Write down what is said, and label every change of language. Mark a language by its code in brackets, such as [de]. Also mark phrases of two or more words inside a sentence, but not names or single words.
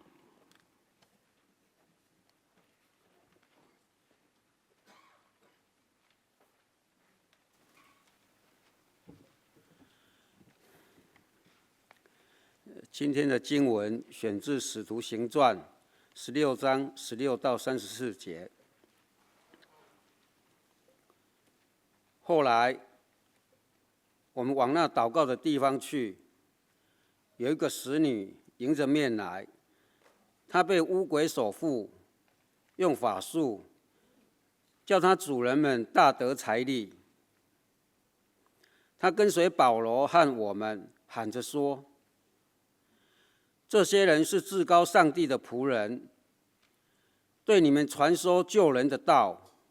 [zh] 今天的經文選自《使徒行傳》16章16到34節。後來，我們往那禱告的地方去，有一個使女迎着面來，她被污鬼所附，用法術叫她主人們大得財利。她跟隨保羅和我們，喊着說：這些人是至高上帝的僕人， 对你们传说救人的道。